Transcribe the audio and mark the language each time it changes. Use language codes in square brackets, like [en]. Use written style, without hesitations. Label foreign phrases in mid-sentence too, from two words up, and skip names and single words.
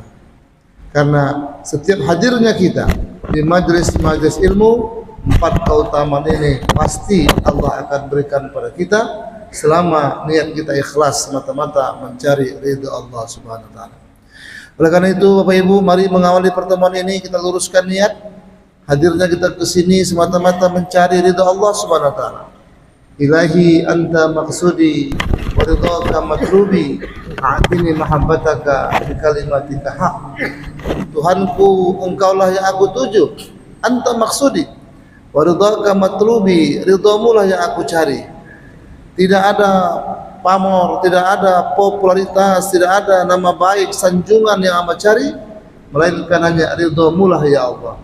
[id] Karena setiap hadirnya kita di majelis ilmu, empat keutamaan ini pasti Allah akan berikan pada kita selama niat kita ikhlas semata-mata mencari ridha Allah [ar] سبحانه وتعالى. [id] Oleh karena itu Bapak Ibu, mari mengawali pertemuan ini kita luruskan niat. Hadirnya kita ke sini semata-mata mencari ridha Allah [ar] سبحانه وتعالى. إلهي أنت مقصودي ورضاك مطلوبي أعطني محبتك بكلمتك حق. [id] Tuhanku, engkaulah yang aku tuju. [ar] أنت مقصودي ورضاك مطلوبي, [id] ridhamulah yang aku cari. Tidak ada pamor, tidak ada popularitas, tidak ada nama baik, sanjungan yang amba cari, melainkan hanya ridhamulah [ar] يا الله.